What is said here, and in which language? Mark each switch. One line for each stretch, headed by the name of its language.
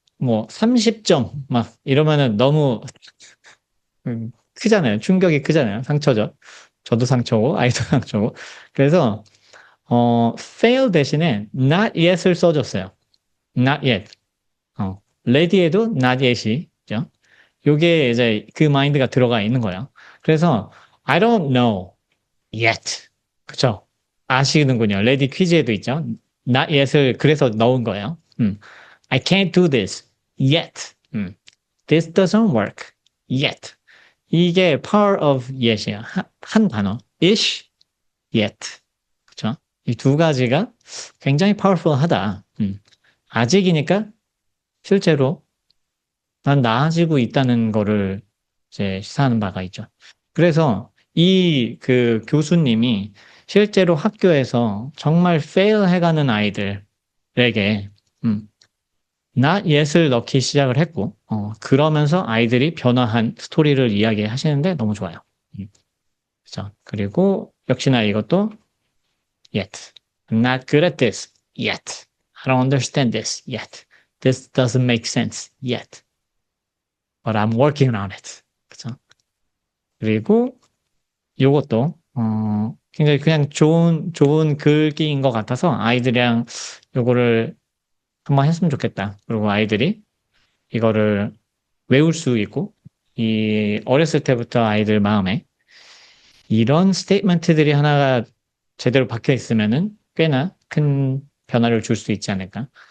Korean: 뭐 30점 막 이러면은 너무 크잖아요. 충격이 크잖아요. 상처죠. 저도 상처고 아이도 상처고. 그래서 fail 대신에 not yet을 써줬어요.
English: not yet.
Korean: ready에도 not yet이죠. 요게 이제 그 마인드가 들어가 있는 거예요. 그래서
English: I don't know yet.
Korean: 그쵸? 아시는군요. ready 퀴즈에도 있죠. not yet을 그래서 넣은 거예요.
English: I can't do this yet. This doesn't work yet.
Korean: 이게 power of yet이에요. 한 단어. ish, yet. 그쵸? 이 두 가지가 굉장히 powerful하다. 아직이니까 실제로 난 나아지고 있다는 거를 이제 시사하는 바가 있죠. 그래서 이 그 교수님이 실제로 학교에서 정말 fail 해가는 아이들에게 not yet을 넣기 시작을 했고, 그러면서 아이들이 변화한 스토리를 이야기하시는데 너무 좋아요. 그죠? 그리고 역시나 이것도 yet.
English: I'm not good at this yet. I don't understand this yet. This doesn't make sense yet. But I'm working on it.
Korean: 그죠? 그리고 요것도 굉장히 그냥 좋은 글귀인 것 같아서 아이들이랑 요거를 한번 했으면 좋겠다. 그리고 아이들이 이거를 외울 수 있고, 이 어렸을 때부터 아이들 마음에 이런 스테이트먼트들이 하나가 제대로 박혀 있으면은 꽤나 큰 변화를 줄 수 있지 않을까.